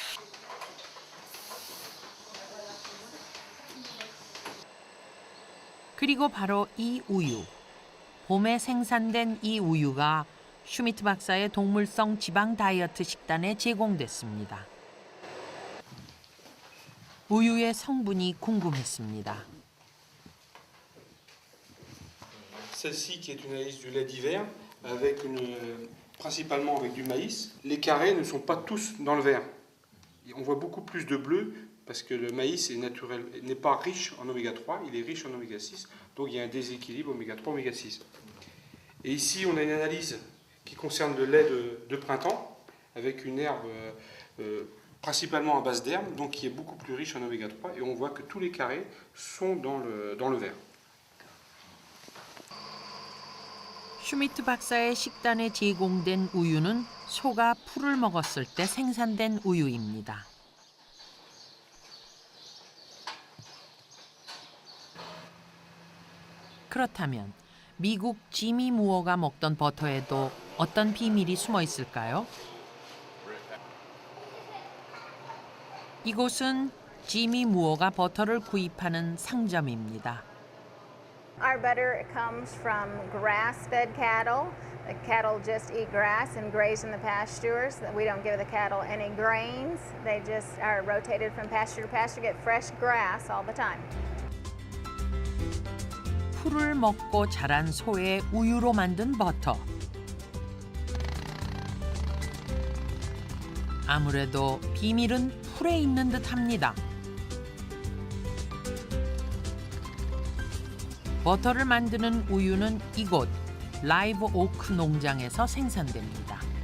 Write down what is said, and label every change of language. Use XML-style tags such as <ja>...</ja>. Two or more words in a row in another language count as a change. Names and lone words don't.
<ko>그리고 바로 이 우유. 봄에 생산된 이 우유가 슈미트 박사의 동물성 지방 다이어트 식단에 제공됐습니다. 우유의 성분이 궁금했습니다.</ko> <fr>Celle-ci qui est une analyse du lait d'hiver, principalement avec du maïs. Les carrés ne sont pas tous dans le vert. On voit beaucoup plus de bleu parce que le maïs n'est pas riche en oméga 3, il est riche en oméga 6, donc il y a un déséquilibre oméga 3, oméga 6. Et ici, on a une analyse qui concerne le lait de printemps avec une herbe principalement à base d'herbe, donc qui est beaucoup plus riche en oméga 3, et on voit que tous les carrés sont dans le vert.</fr> <ko>슈미트 박사의 식단에 제공된 우유는 소가 풀을 먹었을 때 생산된 우유입니다. 그렇다면 미국 지미 무어가 먹던 버터에도 어떤 비밀이 숨어 있을까요? 이곳은 지미 무어가 버터를 구입하는 상점입니다.</ko> <en>Our butter comes from grass-fed cattle. The cattle just eat grass and graze in the pastures. We don't give the cattle any grains. They just are rotated from pasture to pasture, get fresh grass all the time.</en> <ko>풀을 먹고 자란 소의 우유로 만든 버터. 아무래도 비밀은 풀에 있는 듯합니다. 버터를 만드는 우유는 이곳 라이브 오크 농장에서 생산됩니다.</ko>